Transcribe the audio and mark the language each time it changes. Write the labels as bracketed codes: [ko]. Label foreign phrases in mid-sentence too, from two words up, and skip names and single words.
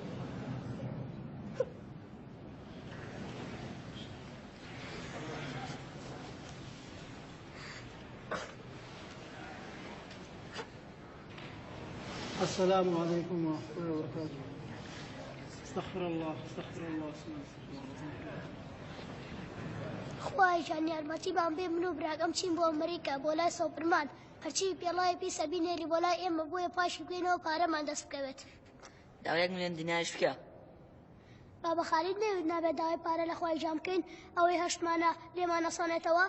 [ar] السلام عليكم ورحمة الله وبركاته. استغفر الله استغفر الله [ckb] خوای جان یارمەتی بان بێ من و براگەم چین بۆ ئەمریکا بۆ لای سۆپرمان هەرچی پێڵای پیسە بینێری بۆ لای ئێمە بۆیە پاشی بگەینەوە پارەمان دەست بکەوێت. داوای 1 ملیۆن دیناریش بکە. بابە خالید نەوێت نابێت داوای پارە لە خوای جان بکەین ئەوەی هەشتمانە لێمان نەسۆنێتەوە.